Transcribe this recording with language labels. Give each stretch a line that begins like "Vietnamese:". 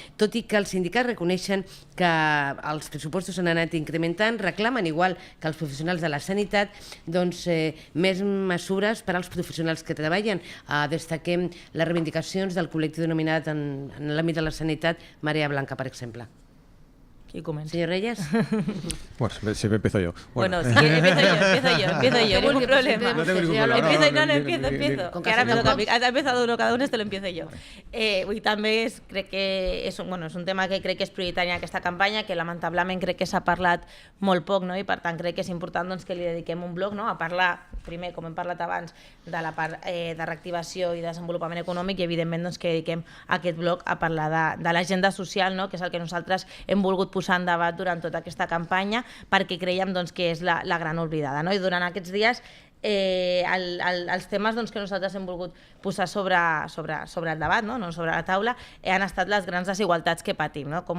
Catalan: Tot i que els sindicats reconeixen que els pressupostos s'han anat incrementant, reclamen, igual que els professionals de la sanitat, doncs, més mesures per als professionals que treballen. Destaquem les reivindicacions del col·lectiu denominat en l'àmbit de la sanitat Marea Blanca, per exemple.
Spanish: ¿Quién comienza? Señor Reyes. Bueno, siempre empiezo yo. Bueno, sí, empiezo yo, ningún problema. No tengo ningún problema. Empiezo. Que ahora me toca a mí. Ha empezado uno cada uno, lo empiezo yo.
Catalan: I també crec que és un tema que crec que és prioritari en aquesta campanya, que lamentablement crec que s'ha parlat molt poc, no? I per tant crec que és important que li dediquem un bloc, no? A parlar, primer, com hem parlat abans, de la part de reactivació i desenvolupament econòmic, i evidentment que dediquem aquest bloc a parlar de l'agenda social, no? Que és el que nosaltres hem volgut posar en debat durant tota aquesta campanya, perquè creiem que és la gran oblidada, no? I durant aquests dies els temes que nosaltres hem volgut posar sobre el debat, no sobre la taula, han estat les grans desigualtats que patim, no?